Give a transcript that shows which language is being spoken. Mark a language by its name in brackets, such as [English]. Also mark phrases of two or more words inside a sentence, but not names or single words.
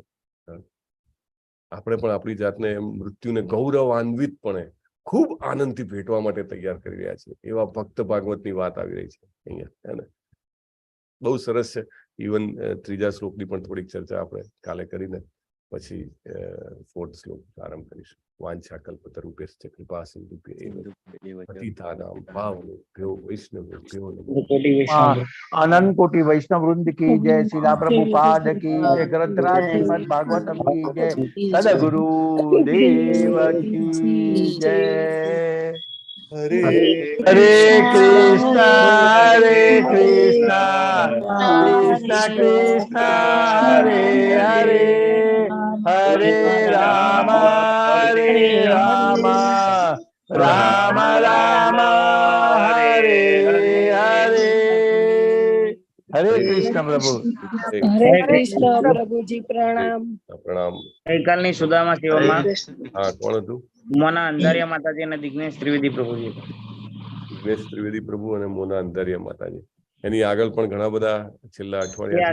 [Gujarati] આપણે પણ આપણી જાતને મૃત્યુને ગૌરવાન્વિતપણે ખૂબ આનંદથી ભેટવા માટે તૈયાર કરી રહ્યા છીએ. એવા ભક્ત ભાગવતની વાત આવી રહી છે અહીંયા, હે ને. બહુ સરસ છે. ઇવન 3જા શ્લોકની પણ થોડીક ચર્ચા આપણે કાલે કરીને પછી 4th શ્લોક આરંભ કરીશું. [Sanskrit] વાંછા કલ્પતરુભ્યશ્ચ કૃપા સિંધુભ્યૈવ પતિતાનાં પાવનેભ્યો વૈષ્ણવેભ્યો નમઃ. [Hindi] अनंत कोटि वैष्णव वृंद की जय, श्रीला प्रभुपाद की जय, ग्रंथराज श्रीमद भागवतम की जय, सदगुरु देव की जय. [Sanskrit] હરે हरे कृष्णा कृष्णा कृष्णा हरे हरे, हरे राम राम राम हरे हरे. हरे कृष्ण प्रभु. [Gujarati] હરે કૃષ્ણ પ્રભુજી પ્રણામ. પ્રણામ. ગઈકાલની સુદામા સેવામાં હા, કોણ હતું? મોના અંધારિયા માતાજી અને દિગ્નેશ ત્રિવેદી પ્રભુજી. દિગ્નેશ ત્રિવેદી પ્રભુ અને મોના અંધારિયા માતાજી. એની આગળ પણ ઘણા બધા છેલ્લા એ અઠવાડિયા